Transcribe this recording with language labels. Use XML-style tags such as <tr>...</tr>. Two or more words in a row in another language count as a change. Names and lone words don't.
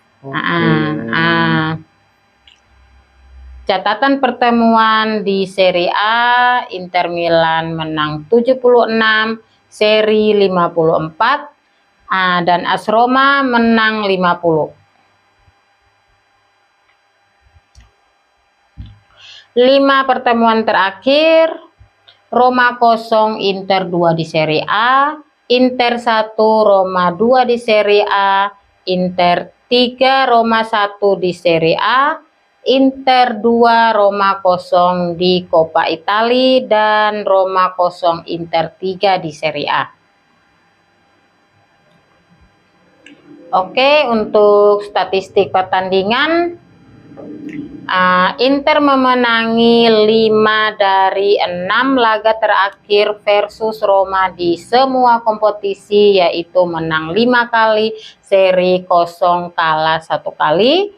<id>Catatan pertemuan di Serie A, Inter Milan menang 76, seri 54, dan AS Roma menang 50. 5 pertemuan terakhir, Roma 0, Inter 2 di Serie A, Inter 1, Roma 2 di Serie A, Inter 3, Roma 1 di Serie A, Inter 2, Roma 0 di Coppa Italia, dan Roma 0, Inter 3 di Serie A. Oke, untuk statistik pertandingan, Inter memenangi 5 dari 6 laga terakhir versus Roma di semua kompetisi, yaitu menang 5 kali, seri 0, kalah 1 kali.</id>